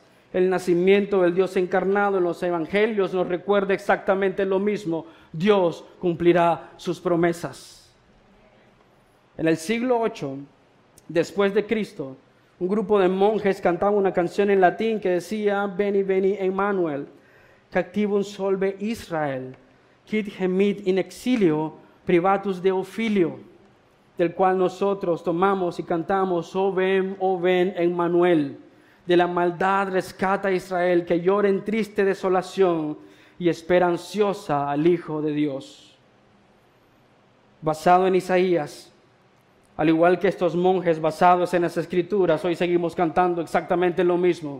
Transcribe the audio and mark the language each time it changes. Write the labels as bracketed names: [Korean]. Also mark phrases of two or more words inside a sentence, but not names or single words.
[Spanish] El nacimiento del Dios encarnado en los evangelios nos recuerda exactamente lo mismo. Dios cumplirá sus promesas. En el siglo VIII, después de Cristo, un grupo de monjes cantaba una canción en latín que decía [Latin] Veni, veni, Emmanuel, captivum solve Israel, quid gemit in exilio, privatus Deo filio, [Spanish] del cual nosotros tomamos y cantamos, oh ven, Emmanuel, de la maldad rescata a Israel, que llora en triste desolación y espera ansiosa al Hijo de Dios. Basado en Isaías, al igual que estos monjes basados en las Escrituras, hoy seguimos cantando exactamente lo mismo.